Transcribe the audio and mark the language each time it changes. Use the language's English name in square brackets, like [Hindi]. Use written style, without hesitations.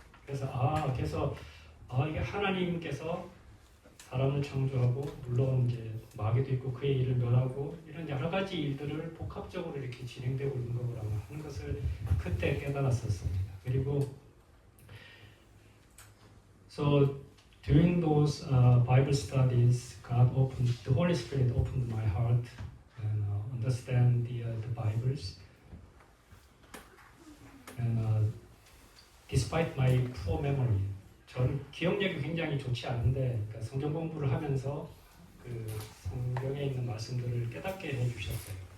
[Korean] 그래서 이게 하나님께서 사람을 창조하고, 물론 이제 마귀도 있고 그의 일을 멸하고, 이런 여러 가지 일들을 복합적으로 이렇게 진행되고 있는 거구나 하는 것을 그때 깨달았었습니다. [English] 그리고 so during those Bible studies, the Holy Spirit opened my heart and understand the Bibles. And despite my poor memory, [Korean] 저는 기억력이 굉장히 좋지 않은데, 그러니까 성경 공부를 하면서 그 성경에 있는 말씀들을 깨닫게 해주셨어요.